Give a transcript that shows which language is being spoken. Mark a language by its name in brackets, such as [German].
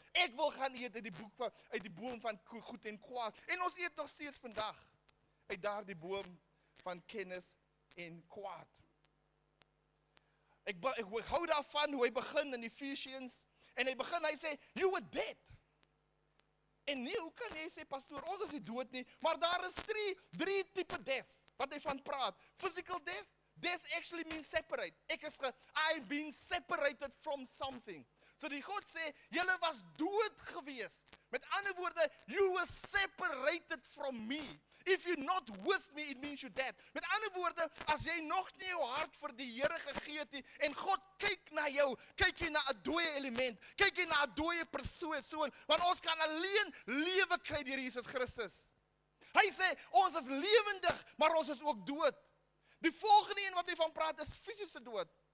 [Afrikaans] Ek wil gaan eet uit die boom van goed en kwaad. En ons eet nog steeds vandag uit daardie boom van kennis en kwaad. Ek hou daarvan hoe hy begin in Ephesians, en hy sê, [English] you were dead. [Afrikaans] En nie, hoe kan jy sê, pastoor, ons is nie dood nie, maar daar is drie type deaths, wat hy van praat. [English] Physical death, death actually means separate. I've been separated from something. [Afrikaans] So die God sê, julle was dood gewees. Met ander woorde, [English] you were separated from me. If you're not with me, it means you're dead. [Afrikaans] Met ander woorde, as jy nog nie jou hart vir die Here gegee het nie, en God kyk na jou, kyk jy na 'n dooie element, kyk jy na 'n dooie persoon, want ons kan alleen lewe kry deur Jesus Christus. Hy sê, ons is lewendig, maar ons is ook dood. Die volgende een wat hy van praat is fisiese dood.